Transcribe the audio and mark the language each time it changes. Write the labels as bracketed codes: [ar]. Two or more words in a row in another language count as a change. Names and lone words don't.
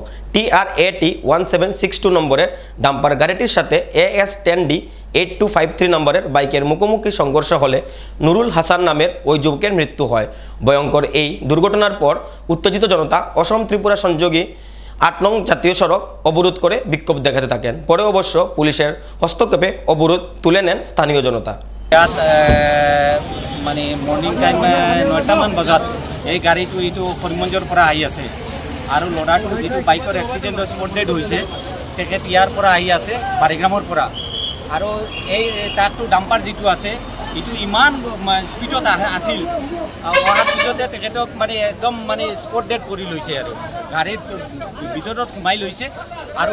[bn] TRAT 1762 নম্বরের ডাম্পার গাড়িটির সাথে AS10D 8253 নম্বরের বাইকের মুখোমুখি সংঘর্ষ হলে নুরুল হাসান নামের ওই যুবকের মৃত্যু হয়। ভয়ঙ্কর এই দুর্ঘটনার পর উত্তেজিত জনতা অসম ত্রিপুরা সংযোগী 8 নং জাতীয় সড়ক অবরোধ করে বিক্ষোভ দেখাতে থাকেন। পরে অবশ্য পুলিশের হস্তক্ষেপে অবরোধ তুলে নেন স্থানীয় জনতা। [as] মানে [en] morning time [as] 9টামান বজাত এই গাড়ীটো এইটো করিমগঞ্জৰ পৰা আহি আছে। আৰু ল'ৰাটো যিটো বাইকৰ [en] accident spot dead [as] হৈছে তেখেত ইয়াৰ পৰা আহি আছে বাৰিগ্ৰামৰ পৰা আৰু এই ট্ৰাকটো ডাম্পাৰ যিটো আছে এইটো ইমান স্পীডত আছিল অহাৰ পিছতে তেখেতক মানে একদম মানে [en] spot dead [as] কৰি লৈছে আৰু গাড়ীৰ ভিতৰত সোমাই লৈছে আৰু